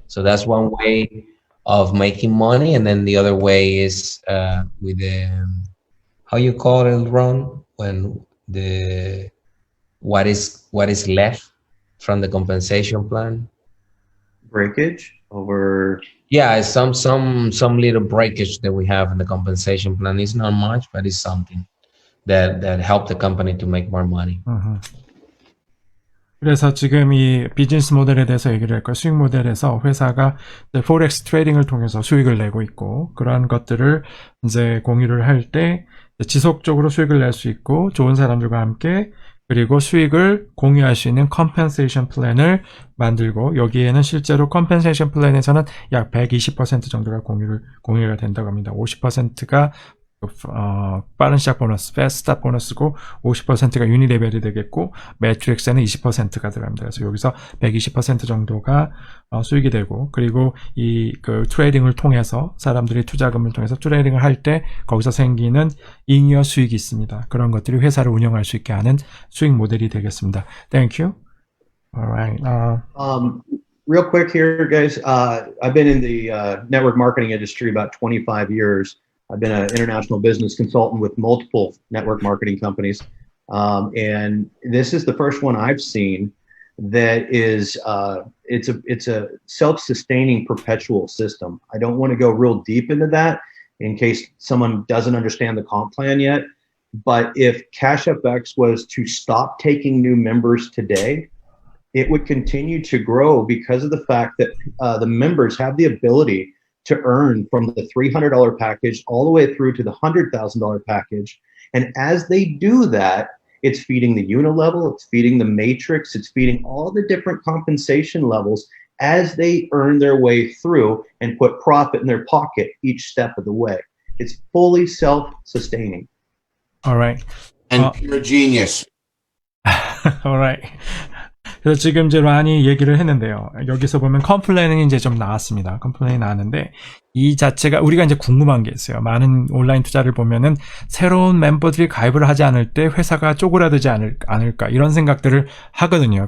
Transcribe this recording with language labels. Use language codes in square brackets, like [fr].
[en] So that's one way of making money, and then the other way is with the how you call it, Ron, when the what is left from the compensation plan. Breakage over. Yeah, it's some little breakage that we have in the compensation plan. It's not much, but it's something that help the company to make more money. [ko] 그래서 지금 이 비즈니스 모델에 대해서 얘기를 할 거예요. 수익 모델에서 회사가 포렉스 트레이딩을 통해서 수익을 내고 있고, 그러한 것들을 이제 공유를 할 때 지속적으로 수익을 낼 수 있고, 좋은 사람들과 함께, 그리고 수익을 공유할 수 있는 컴펜세이션 플랜을 만들고, 여기에는 실제로 컴펜세이션 플랜에서는 약 120% 정도가 공유가 된다고 합니다. 50%가 빠른 시작 보너스, 패스트 스탑 보너스고, 50%가 유니 레벨이 되겠고, 매트릭스에는 20%가 들어갑니다. 그래서 여기서 120% 정도가 수익이 되고, 그리고 그 트레이딩을 통해서, 사람들이 투자금을 통해서 트레이딩을 할 때 거기서 생기는 잉여 수익이 있습니다. 그런 것들이 회사를 운영할 수 있게 하는 수익 모델이 되겠습니다. [en] Thank you. Alright. Real quick here, guys. I've been in the network marketing industry about 25 years. I've been an international business consultant with multiple network marketing companies. And this is the first one I've seen that is, it's a self-sustaining perpetual system. I don't want to go real deep into that in case someone doesn't understand the comp plan yet. But if CashFX was to stop taking new members today, it would continue to grow because of the fact that the members have the ability to earn from the $300 package all the way through to the $100,000 package. And as they do that, it's feeding the unilevel, it's feeding the matrix, it's feeding all the different compensation levels as they earn their way through and put profit in their pocket each step of the way. It's fully self-sustaining. All right. And pure genius. All right. [ko] 그래서 지금 이제 란이 얘기를 했는데요. 여기서 보면 컴플레인이 이제 좀 나왔습니다. 컴플레인이 나왔는데, 이 자체가 우리가 이제 궁금한 게 있어요. 많은 온라인 투자를 보면은 새로운 멤버들이 가입을 하지 않을 때 회사가 쪼그라들지 않을까 이런 생각들을 하거든요.